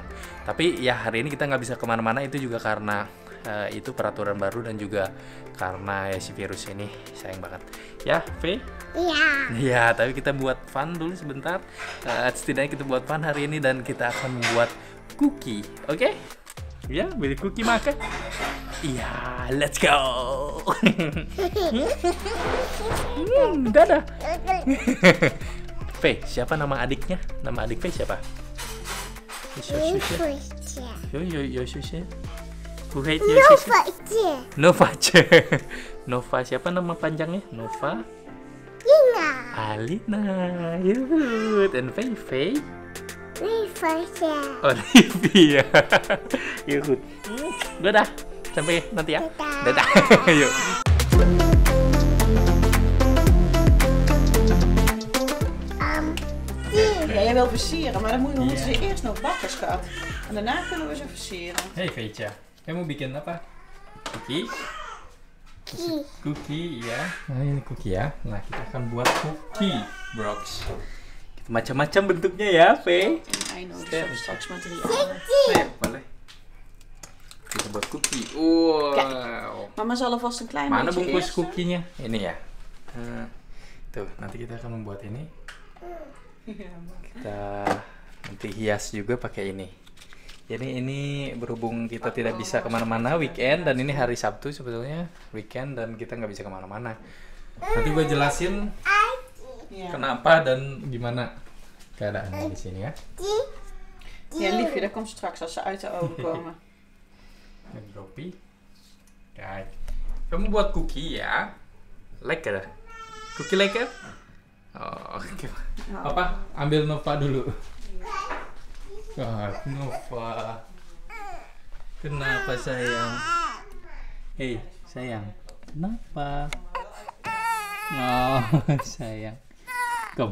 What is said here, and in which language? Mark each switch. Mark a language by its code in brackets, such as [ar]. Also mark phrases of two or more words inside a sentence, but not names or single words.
[id] Tapi ya hari ini kita nggak bisa kemana-mana, itu juga karena itu peraturan baru dan juga karena ya si virus ini, sayang banget ya Faye. Iya. Ya tapi kita buat fun dulu sebentar, setidaknya kita buat fun hari ini dan kita akan membuat cookie, oke? Ya, beli cookie makan. Iya, [en] let's go. [id] Dadah. Faye, siapa nama adiknya? Nama adik Faye siapa? Nova. Nova siapa nama panjangnya? Nova. Ina. Alina. Yuk, and Faye. Rifasya. Olivia. Yuk. Dadah. Sampai nanti ya. Dadah. Yuk. [nl] Ja, jij wil versieren, maar dan moeten ze eerst nog bakken, schat. En daarna kunnen we ze versieren. [id] Hey Feitja, kamu bikin apa? Cookie? Cookie ya. Nah ini cookie ya. Nah kita akan buat cookie, Brox. Macam-macam bentuknya ya, Faye. [nl] Straks materiaal. [id] Ya, boleh. Kita buat cookie. Wow. [nl] Mama zal alvast een klein [id] Mana [nl] beetje [id] bungkus [nl] eerst. [id] cookie-nya? Ini ya. Tuh, nanti kita akan membuat ini. Kita nanti hias juga pakai ini. Jadi ini berhubung kita tidak bisa kemana-mana weekend, dan ini hari Sabtu sebetulnya weekend dan kita nggak bisa kemana-mana. Nanti gue jelasin kenapa dan gimana keadaannya di sini ya. [nl] Ja, liefje, dat komt straks als ze uit de oven komen. Droppy. Kijk. [id] Kamu buat cookie ya. [nl] Lekker. Cookie lekker? [id] Oh, oke. Papa, ambil Nova dulu. Nova. Kenapa sayang? Hei, sayang. Kenapa? Oh, sayang. Kom.